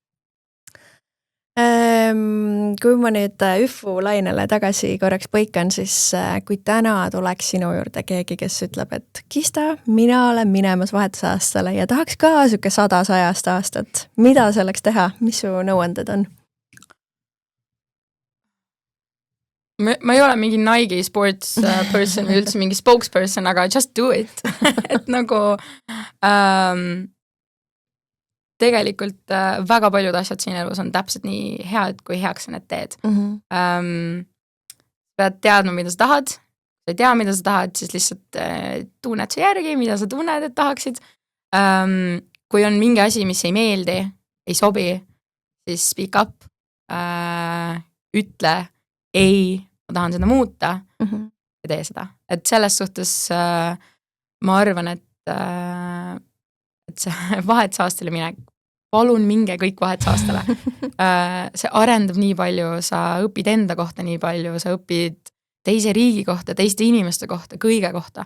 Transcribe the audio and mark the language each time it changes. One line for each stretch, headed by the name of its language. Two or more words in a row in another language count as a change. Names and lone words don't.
Estonian: Kui ma nüüd üfu lainele tagasi korraks põikan, siis kui täna tuleks sinu juurde keegi, kes ütleb, et Kista, mina olen minemas vahetusaastale ja tahaks ka süke 100 aastat. Mida selleks teha? Mis su nõuanded on? Ma ei ole mingi Nike
English: sports person
Estonian: või üldse mingi spokesperson, aga
English: just do it.
Estonian: Et nagu tegelikult väga paljud asjad siin elus on täpselt nii head, kui heaks sa need teed. Pead teadma, mida sa tahad. Sa ei tea, mida sa tahad, siis lihtsalt tunned su järgi, mida sa tunned, et tahaksid. Kui on mingi asi, mis ei meeldi, ei sobi, siis
English: speak up,
Estonian: ütle ei, ma tahan seda muuta ja tee seda. Et selles suhtes ma arvan, et see vahetusaastale minek, palun minge kõik vahetusaastale. See arendab nii palju, sa õpid enda kohta nii palju, sa õpid teise riigi kohta, teiste inimeste kohta, kõige kohta.